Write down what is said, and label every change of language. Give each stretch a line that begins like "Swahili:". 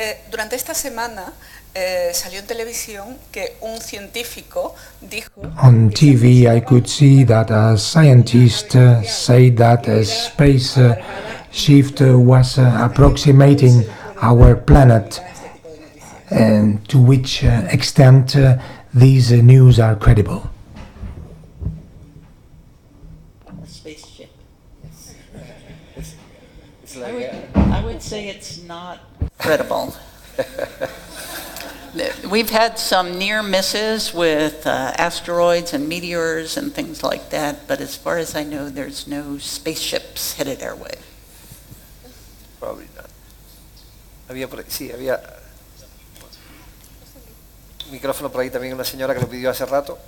Spanish: Durante esta semana salió en televisión que un científico dijo.
English: On TV, I could see that a scientist said that a space shift was approximating our planet, and to which extent these news are credible. A spaceship. I would say it's not credible. We've had some near misses with asteroids and meteors and things like that, but as far as I know, there's no spaceships headed our way. Probably not.
Spanish: Había micrófono por ahí también, una señora que lo pidió hace rato.